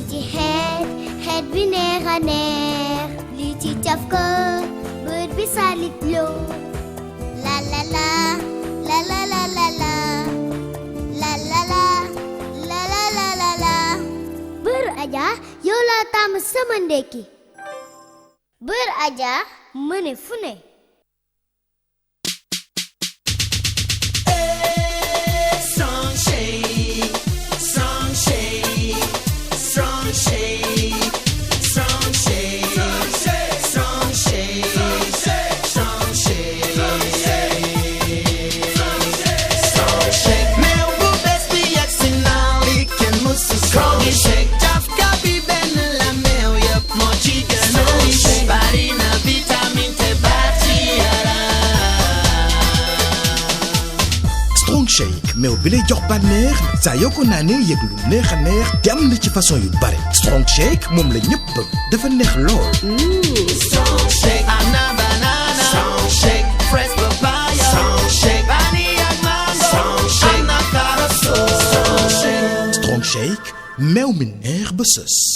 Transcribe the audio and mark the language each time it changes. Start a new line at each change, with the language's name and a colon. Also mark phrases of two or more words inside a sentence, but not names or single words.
Wolof: ci xeet bi neex a neex li ci caf ko bët bi salit loo la la la la la la la la la la la la la la la la bër Aja yow laa tàmm sama ndekki bër Aja mëne fu ne Strong shade, strong shade, strong shade, strong shade, strong shade, strong shade. Meew bu bees bi yegsi na li kenn musu strong shade. Jafka bi benn la meew yëpp moo ci gën a riche. Bari na vitamine te baax ci yaram. Strong Shake meew bi lay jox bànneex saa yoo ko naanee yëg lu neex a neex te am na ci façon yu bare Strong Shake moom la ñëpp bëgg dafa neex lool.
English: Strong shake, ana banana. Strong shake, fresh papaya. Strong shake, vanilla mango. Strong shake, ana carrot. Strong shake.
Wolof: Strong Shake meew mi neex ba sës.